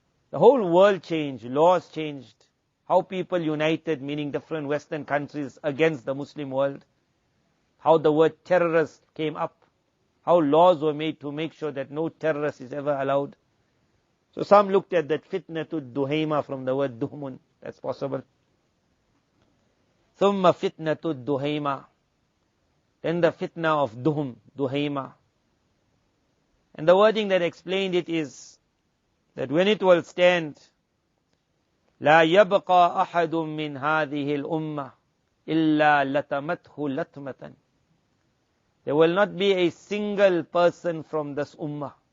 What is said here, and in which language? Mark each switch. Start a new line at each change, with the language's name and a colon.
English: The whole world changed, laws changed, how people united, meaning different Western countries against the Muslim world, how the word terrorist came up, how laws were made to make sure that no terrorist is ever allowed. So some looked at that fitnah ad-Duhema from the word Duhmun. That's possible.
Arabic: ثُمَّ فِتْنَةُ ad-Duhema.
English: Then the fitnah of Duhema. And the wording that explained it is that when it will stand,
Arabic: لا يبقى أحد من هذه الأمة إلا لتمته لتمة.
English: There will not be a single person from this ummah.